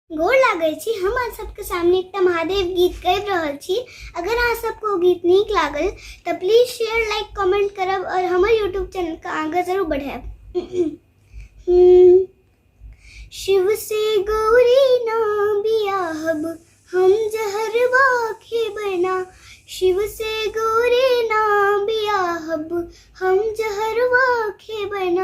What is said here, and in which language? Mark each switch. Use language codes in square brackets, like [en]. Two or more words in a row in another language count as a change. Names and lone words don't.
[mai] गोर लागै छी। हम आज सबके सामने एकटा महादेव गीत गाबि रहल छी। अगर अहाँ सबको ओ गीत नीक लागल तऽ [en] please share, like, comment [mai] करब और हमर [en] YouTube channel [mai] के आगे जरूर बढ़ाएब। शिव से गौरी ना बियाहब, हम जहरवा खेबना। शिव से गौरी ना बियाहब, हम जहरवा खेबना।